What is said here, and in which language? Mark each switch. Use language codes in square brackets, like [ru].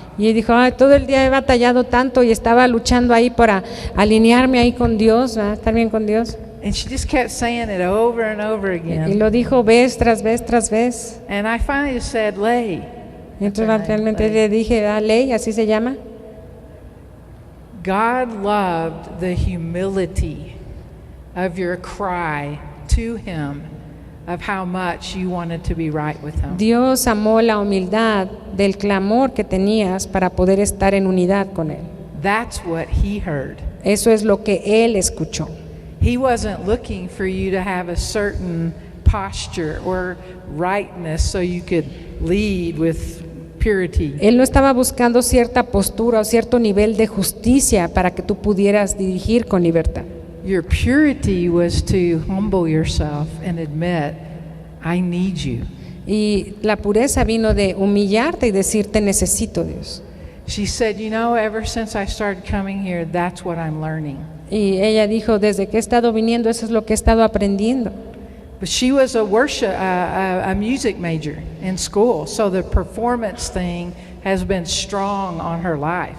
[es] Y dijo, todo el día he batallado tanto y estaba luchando ahí para alinearme ahí con Dios, ¿verdad? Estar bien con Dios. [en] And she just kept saying it over and over again. [es] Y lo dijo vez tras vez tras vez. [en] And I finally just said, "Lay." [es] Entonces realmente le dije, Ley, así se llama. [en] God loved the humility of your cry to Him of how much you wanted to be right with Him. [es] Dios amó la humildad del clamor que tenías para poder estar en unidad con Él. [en] That's what He heard. [es] Eso es lo que Él escuchó. [en] He wasn't looking for you to have a certain posture or rightness so you could lead with purity. [es] Él no estaba buscando cierta postura o cierto nivel de justicia para que tú pudieras dirigir con libertad. [en] Your purity was to humble yourself and admit, I need you. [es] Y la pureza vino de humillarte y decirte, necesito, Dios. [en] She said, you know, ever since I started coming here, that's what I'm learning. [es] Y ella dijo, desde que he estado viniendo, eso es lo que he estado aprendiendo. [en] But she was a music major in school, so the performance thing has been strong on her life.